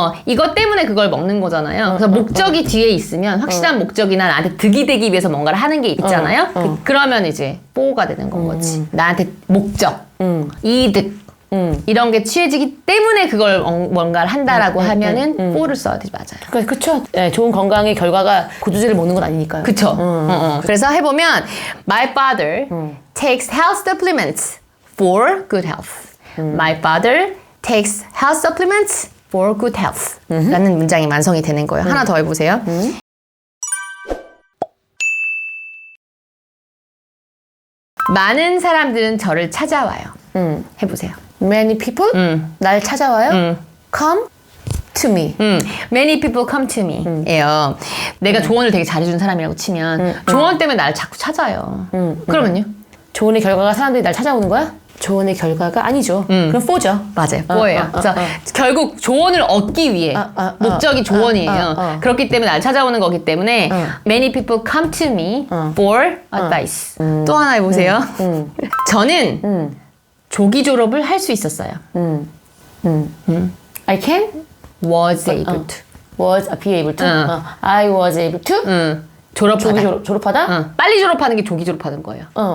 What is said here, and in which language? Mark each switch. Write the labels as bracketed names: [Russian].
[Korean] 이것 때문에 그걸 먹는 거잖아요. 그래서 목적이 뒤에 있으면 확실한 목적이나 나한테 득이 되기 위해서 뭔가를 하는 게 있잖아요. 그러면 이제 for가 되는 건 거지. 나한테 목적, 이득 이런 게 취해지기 때문에 그걸 뭔가를 한다라고 하면은 for를 써야 되지. 맞아요. 그러니까 그쵸. 네, 좋은 건강의 결과가 고두제를 먹는 건 아니니까요. 그쵸. 그래서 해보면 [English] My father takes health supplements for good health. My father takes health supplements for good health. [Korean] 라는 문장이 완성이 되는 거예요. 하나 더 해보세요. 많은 사람들은 저를 찾아와요. 해보세요. [English] Many people [Korean] 날 찾아와요. [English] Come to me. Many people come to me. 예요. [Korean] 내가 조언을 되게 잘해준 사람이라고 치면 조언 때문에 나를 자꾸 찾아요. 그러면요? 조언의 결과가 사람들이 날 찾아오는 거야? 조언의 결과가 아니죠. 그럼 for죠. 맞아요. 뭐예요? 그래서 결국 조언을 얻기 위해 목적이 조언이에요. 그렇기 때문에 날 찾아오는 거기 때문에 [English] many people come to me for advice. [Korean] 또 하나 해보세요. 저는 조기 졸업을 할 수 있었어요. [English] I can was able to. was be able to. I was able to. [Korean] 졸업하다. 졸업하다. 빨리 졸업하는 게 조기 졸업하는 거예요.